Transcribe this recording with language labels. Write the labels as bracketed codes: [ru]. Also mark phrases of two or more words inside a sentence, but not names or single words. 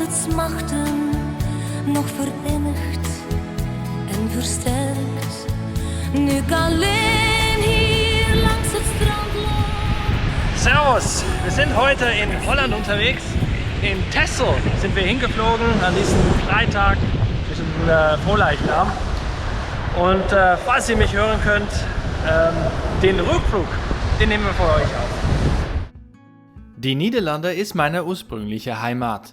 [nl] machten nog verenigd en versterkt. Nu ik alleen hier langs het strand loop. [de] Servus, wir sind heute in Holland unterwegs. In Texel sind wir hingeflogen an diesem Freitag zwischen Frohleichnam. Und falls ihr mich hören könnt, den Rückflug, den nehmen wir für euch auf. Die Niederlande ist meine ursprüngliche Heimat.